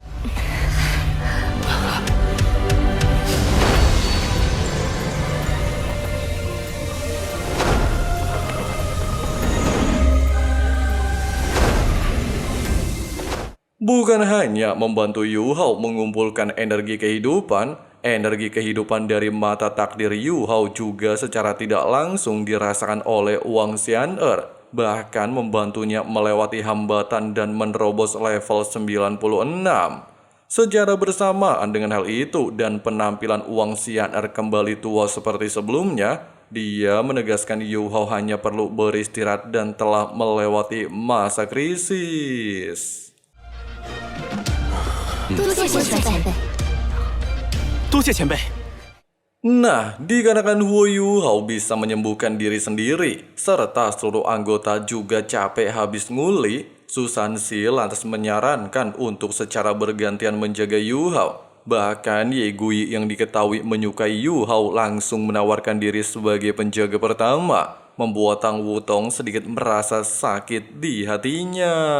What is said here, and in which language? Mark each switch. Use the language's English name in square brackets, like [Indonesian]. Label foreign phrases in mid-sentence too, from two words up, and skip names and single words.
[Indonesian] Bukan hanya membantu Yu Hao mengumpulkan energi kehidupan dari mata takdir Yu Hao juga secara tidak langsung dirasakan oleh Wang Xian'er, bahkan membantunya melewati hambatan dan menerobos level 96. Secara bersamaan dengan hal itu dan penampilan Wang Xian'er kembali tua seperti sebelumnya, dia menegaskan Yu Hao hanya perlu beristirahat dan telah melewati masa krisis. [Chinese] 多谢前辈。多谢前辈。 [Indonesian] Nah, dikarenakan Huo Yu Hao bisa menyembuhkan diri sendiri, serta seluruh anggota juga capek habis nguli, Susansi lantas menyarankan untuk secara bergantian menjaga Yu Hao. Bahkan Ye Gui yang diketahui menyukai Yu Hao langsung menawarkan diri sebagai penjaga pertama, membuat Tang Wutong sedikit merasa sakit di hatinya.